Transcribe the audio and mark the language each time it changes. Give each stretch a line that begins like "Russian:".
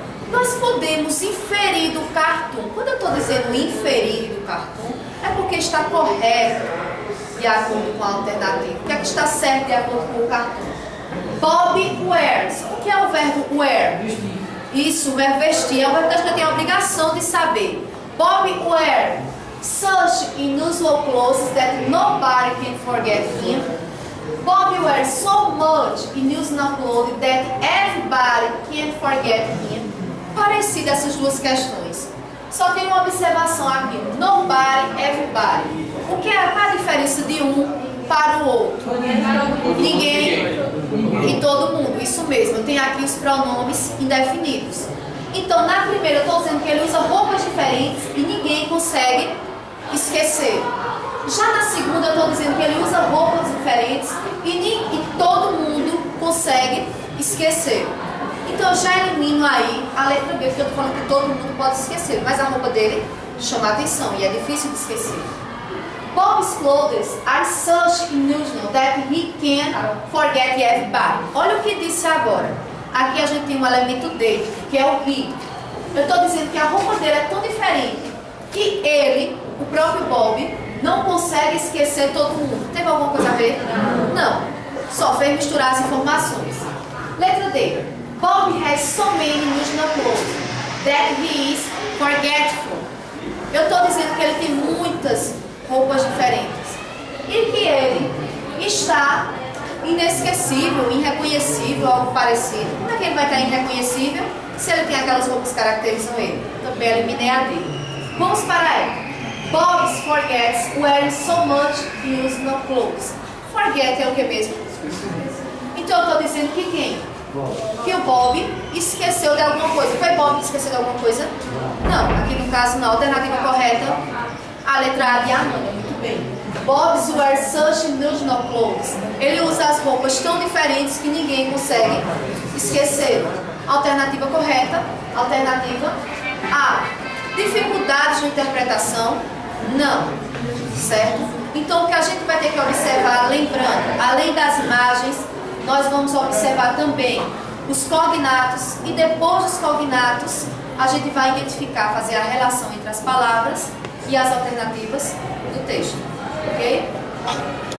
Portuguese: Nós podemos inferir do cartoon. Quando eu estou dizendo inferir do cartoon, é porque está correto de acordo com a alternativa. O que é que está certo de acordo com o cartoon?
English: Bob wears.
Portuguese: O que é o verbo wear? Isso, o verbo vestir. É o verbo que a gente tem a obrigação de saber.
English: Bob wear such unusual clothes that nobody can forget him. Bob wears so much unusual clothes that everybody can forget him.
Portuguese: Parecidas essas duas questões. Só tem uma observação aqui. Nobody, everybody. O que é a diferença de um para o outro? Ninguém e todo mundo. Isso mesmo. Eu tenho aqui os pronomes indefinidos. Então, na primeira eu estou dizendo que ele usa roupas diferentes e ninguém consegue esquecer. Já na segunda eu estou dizendo que ele usa roupas diferentes e todo mundo consegue esquecer. Então eu já elimino aí a letra B, porque eu estou falando que todo mundo pode esquecer, mas a roupa dele chama a atenção e é difícil de esquecer.
English: Bob's clothes are such unusual that he can't forget everybody.
Portuguese: Olha o que disse agora. Aqui a gente tem um elemento dele, que é o he. Eu estou dizendo que a roupa dele é tão diferente que ele, o próprio Bob, não consegue esquecer todo mundo. Teve alguma coisa a ver? Não. Só fez misturar as informações. Letra D.
English: Bob has so many unusual clothes that he is forgetful.
Portuguese: Eu estou dizendo que ele tem muitas roupas diferentes e que ele está inesquecível, irreconhecível, algo parecido. Como é que ele vai estar irreconhecível se ele tem aquelas roupas que caracterizam ele? Também eliminei a D. Vamos para E.
English: Bob forgets wearing so much unusual clothes.
Portuguese: Forget é o que mesmo? Então eu estou dizendo que quem? Que o Bob esqueceu de alguma coisa. Foi Bob que esqueceu de alguma coisa? Não, aqui no caso na alternativa correta, a letra A de Amanda. Muito bem.
English: Bob's wear such unusual clothes.
Portuguese: Ele usa as roupas tão diferentes que ninguém consegue esquecer. Alternativa correta, alternativa A. Dificuldades de interpretação? Não. Certo? Então o que a gente vai ter que observar, lembrando, além das imagens, nós vamos observar também os cognatos e depois dos cognatos a gente vai identificar, fazer a relação entre as palavras e as alternativas do texto, ok?